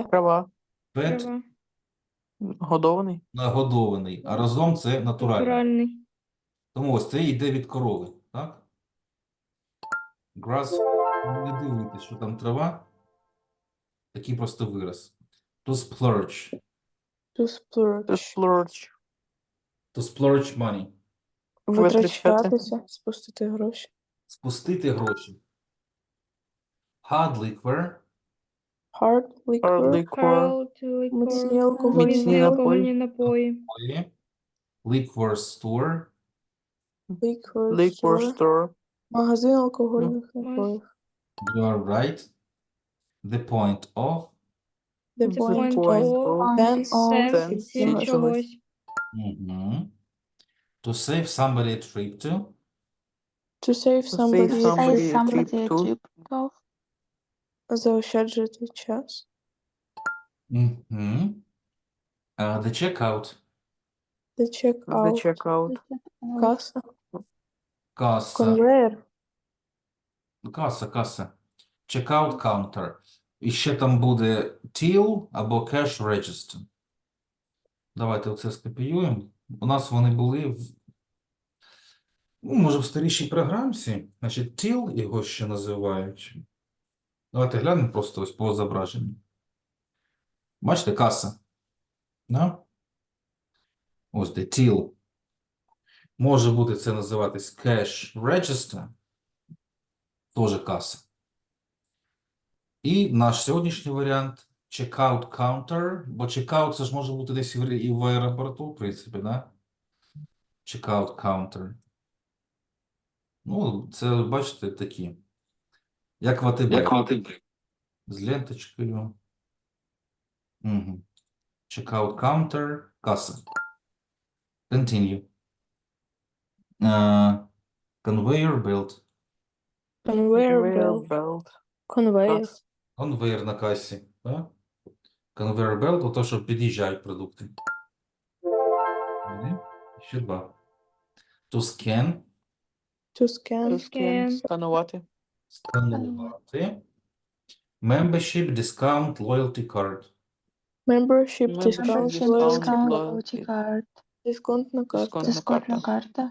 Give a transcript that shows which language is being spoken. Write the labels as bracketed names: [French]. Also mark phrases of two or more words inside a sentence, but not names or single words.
[Ukrainian] Трава. [English] Fed [Ukrainian] Годований. – нагодований, а разом це натуральний. Тому ось це йде від корови, так? Grass – не дивитись, що там трава. Такий просто вираз. [English] To splurge. To splurge. To splurge. To splurge money. [Ukrainian] Витрачатися. Спустити гроші. Спустити гроші. [English] Hard liquor. Hard liquor. Hard liquor. [Ukrainian] Міцні алкогольні Міцні напої. напої. [English] Liquor store. Liquor Liquor store. store. [Ukrainian] Магазин алкогольних напоїв. [English] You are right. The point of. The point of Sense [Ukrainian] чогось. Мгм. [English] To save somebody a trip to. To save To somebody. save somebody a trip a to. trip to. [Ukrainian] Заощаджувати час. Мгм. [English] The checkout. The The checkout. checkout. [Ukrainian] Каса. Каса. Конвейер. Каса. [English] Checkout counter. [Ukrainian] І ще там буде till або [English] cash register. [Ukrainian] Давайте оце скопіюємо. У нас вони були може в старішій програмці. Значить, till його ще називають. Давайте глянемо просто ось по зображенню. Бачите, каса. Да? Ось де till. Може бути це називатись [English] cash register. [Ukrainian] Теж каса. І наш сьогоднішній варіант [English] checkout counter, [Ukrainian] бо checkout це ж може бути десь і в аеропорту, в принципі, да? [English] Checkout counter. [Ukrainian] Це, бачите, такі. Як в АТБ. З ленточкою. Угу. [English] Checkout counter, каса. Continue. Conveyor belt. Conveyor Conveyor belt. belt. [Ukrainian] Конвейер. Конвейер на касі. Да? [English] Conveyor belt, [Ukrainian] то, що під'їжджають продукти. Ще два. [English] To scan. To scan. To scan. [Ukrainian] Сканувати. Сканувати. [English] Membership discount loyalty card. Membership Membership discount. discount. Loyalty card. [Ukrainian] Дисконтна карта. Дисконтна карта.